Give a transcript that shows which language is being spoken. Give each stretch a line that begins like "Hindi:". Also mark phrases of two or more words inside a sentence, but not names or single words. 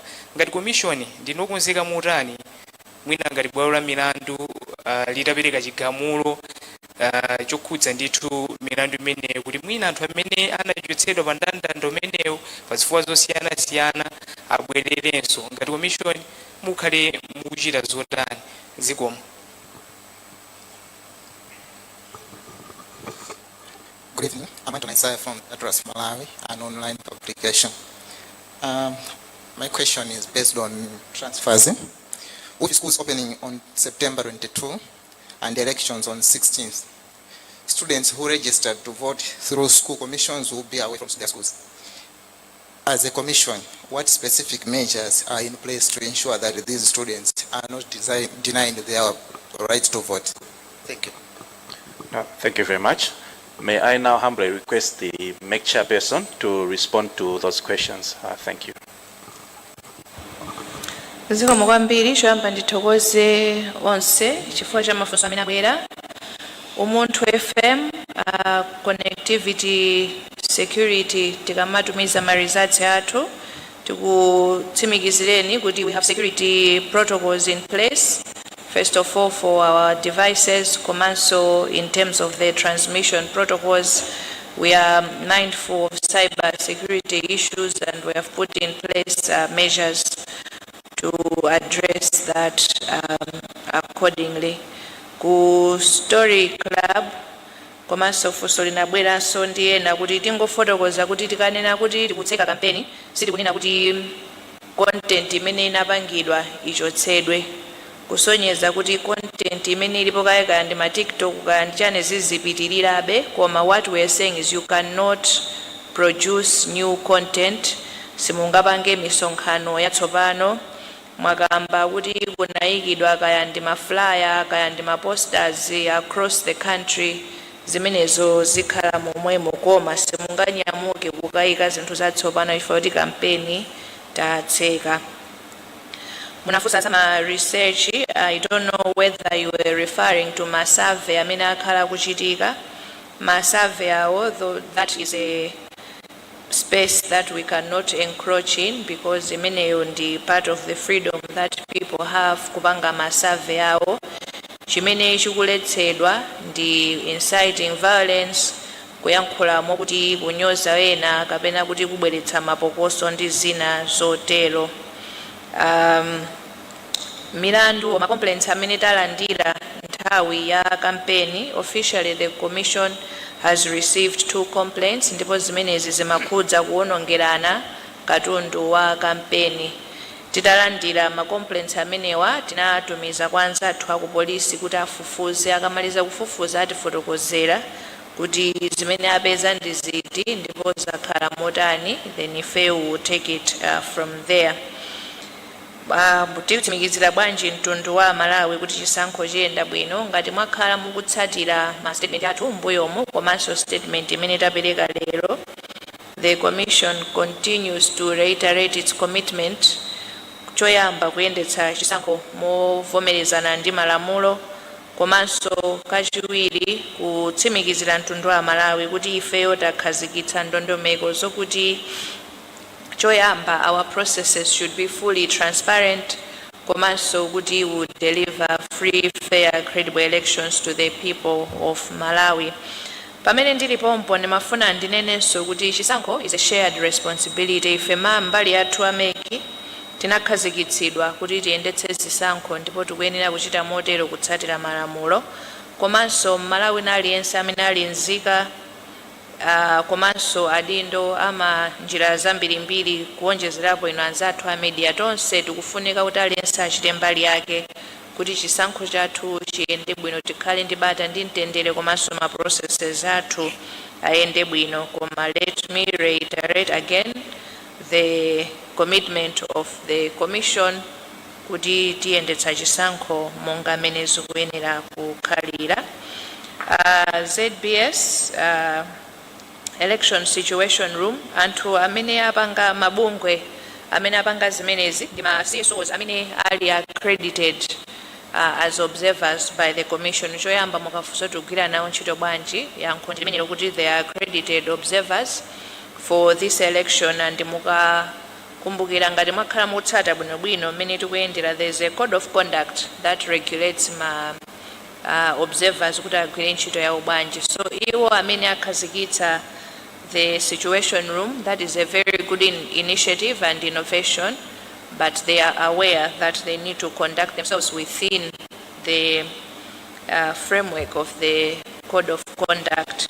Nyanja: Ngati commission ndinokonzeka motani mwina ngati bwalo la milandu litapereka chigamulo chokhudza ndithu milandu imeneyo kuti mwina anthu amene anachotsedwa pa ndandanda umenewo pa zifukwa zosiyana-siyana abwererenso. Ngati commission mukhale mukuchita zotani? Zikomo.
English: Good evening. I'm Anton Isaiah from Address Malawi, an online publication. My question is based on transfers. With schools opening on September 22 and elections on 16th, students who registered to vote through school commissions will be away from their schools. As a commission, what specific measures are in place to ensure that these students are not denied their right to vote? Thank you. Thank you very much. May I now humbly request the MEC chairperson to respond to those questions. Thank you.
Nyanja: Zikomo kwambiri choyamba ndithokoze onse chifukwa cha mafunso amene abwera. Umunthu FM
English: connectivity security
Nyanja: tikamatumiza ma results athu tikutsimikizireni kuti
English: we have security protocols in place. First of all, for our devices, komanso in terms of the transmission protocols, we are mindful of cyber security issues and we have put in place measures to address that accordingly.
Nyanja: Ku Story Club, komanso funso linabweranso ndi ena kuti tingofotokoza kuti tikanena kuti tikutseka kampeni sitikunena kuti content imene inapangidwa ichotsedwe. Kusonyeza kuti content imene ilipo kaya ndi ma TikTok kaya ndi chane zizipitirirabe, koma
English: what we are saying is you cannot produce new content.
Nyanja: Simungapange misonkhano yatsopano mwakamba kuti kunayikidwa kaya ndi ma flyer kaya ndi ma posters
English: across the country,
Nyanja: zimenezo zikhala momwemo koma simunganyamuke kukayika zinthu zatsopano chifukwa kuti kampeni tatseka. Munafusa sama
English: research, I don't know whether you were referring to
Nyanja: ma survey amene akhala kuchitika.
English: Ma survey although that is a space that we cannot encroach in because
Nyanja: imeneyo ndi
English: part of the freedom that people have
Nyanja: kupanga ma survey awo. Chimene chikuletsedwa ndi
English: inciting violence
Nyanja: kuyankhulamo kuti kunyoza wena kapena kuti kubweretsa mapokoso ndi zina zotero. Milandu ma complaints amene talandira nthawi ya campaign,
English: officially the commission has received 2 complaints
Nyanja: ndipo zimenezi zimakhudza kuwonongerana katundu wa campaign. Titalandira ma complaints amenewa tinatumiza kwa anzathu aku polisi kuti afufuze, akamaliza kufufuza atifotokozera kuti zimene apeza ndi ziti ndipo zakhala motani,
English: then ife will take it from there.
Nyanja: Tikutsimikizira bwanji mtundu wa Malawi kuti chisankho chiyenda bwino ngati mwakhala mukutsatira ma statement athu mbuyomu komanso statement imene tapereka lero.
English: The commission continues to reiterate its commitment
Nyanja: choyamba kuyendetsa chisankho movomerezana ndi malamulo komanso kachiwiri kutsimikizira mtundu wa Malawi kuti ifeyo takhazikitsa ndondomeko zokuti choyamba
English: our processes should be fully transparent
Nyanja: komanso kuti
English: would deliver free, fair, credible elections to the people of Malawi.
Nyanja: Pamene ndilipompo ndimafuna ndinenenso kuti chisankho
English: is a shared responsibility.
Nyanja: Ife mbali yathu ameki tinakhazikitsidwa kuti tiyendetse zisankho ndipo tikuyenera kuchita motero kutsatira malamulo komanso Malawi aliyense amene ali nzika komanso adindo ama njira zambirimbiri kuonjezerapo ino anzathu a media tonse tikufunika kuti aliyense achite mbali yake kuti chisankho chathu chiyende bwino, tikhale ndi bata ndi mtendere komanso ma processes athu ayende bwino.
English: Koma let me reiterate again the commitment of the commission
Nyanja: kuti tiyendetsa chisankho monga mmene zikuyenera kukhalira. ZBS
English: election situation room,
Nyanja: anthu amene apanga mabungwe amene apanga zimenezi ndi ma CSOs amene ali
English: accredited as observers by the commission.
Nyanja: Choyamba mukafunsa kugwira nawo ntchito bwanji yankho limene kuti
English: they are accredited observers for this election, and
Nyanja: mukakumbukira ngati mwakhala mutsata bwinobwino mmene tikuyendera,
English: there is a code of conduct that regulates
Nyanja: ma observers kuti agwire ntchito yawo bwanji.
English: So
Nyanja: iwo amene akhazikitsa
English: the situation room, that is a very good initiative and innovation, but they are aware that they need to conduct themselves within the framework of the code of conduct.